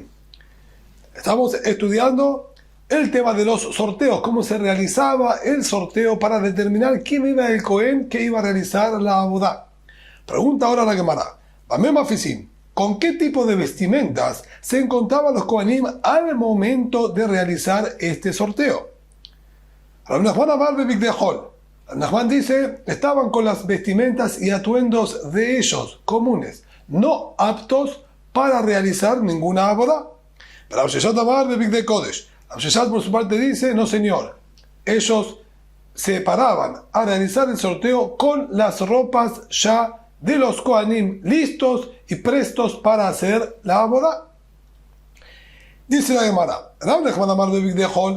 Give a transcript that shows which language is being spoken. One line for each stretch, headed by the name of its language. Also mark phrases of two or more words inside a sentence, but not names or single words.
Spanish: Estamos estudiando el tema de los sorteos, cómo se realizaba el sorteo para determinar quién era el Cohen que iba a realizar la abodá. Pregunta ahora la Gemara,
Hebrew: במה מפיסים,
Spanish: ¿con qué tipo de vestimentas se encontraban los Kohanim al momento de realizar este sorteo?
Hebrew: רב נחמן אמר בבגדי חול.
Spanish: Rav Nachman dice, estaban con las vestimentas y atuendos de ellos, comunes, no aptos para realizar ninguna abodá.
Hebrew: רב ששת אמר בבגדי קודש.
Spanish: Rav Sheshat por su parte dice, no señor, ellos se paraban a realizar el sorteo con las ropas ya de los Kohanim listos y prestos para hacer la abodá. Dice la Gemara,
Hebrew: רב נחמן אמר בבגדי חול.